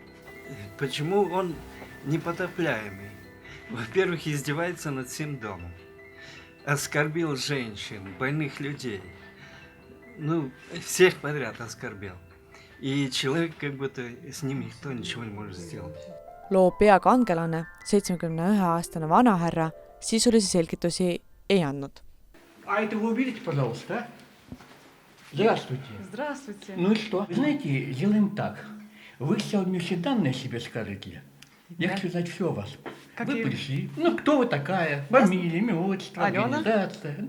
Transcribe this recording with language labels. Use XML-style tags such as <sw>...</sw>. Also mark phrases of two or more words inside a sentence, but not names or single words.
<ru>Почему он непотопляемый? Во-первых, издевается над всем домом. Оскорбил женщин, больных людей. Всех подряд оскорбил. И человек как будто с ним никто ничего не может сделать.</ru> <et>Loo peakangelane, 71-aastane vanahärra, sisulisi selgitusi ei andnud.</et> <ru>А это вы увидите, пожалуйста, а? Здравствуйте. Здравствуйте. Ну и что? Вы знаете, делаем так. Вы сегодня все данные о себе скажете. Я хочу знать все о вас. Вы пришли. Кто вы такая? Фамилия, имя, отчество, организация.</ru>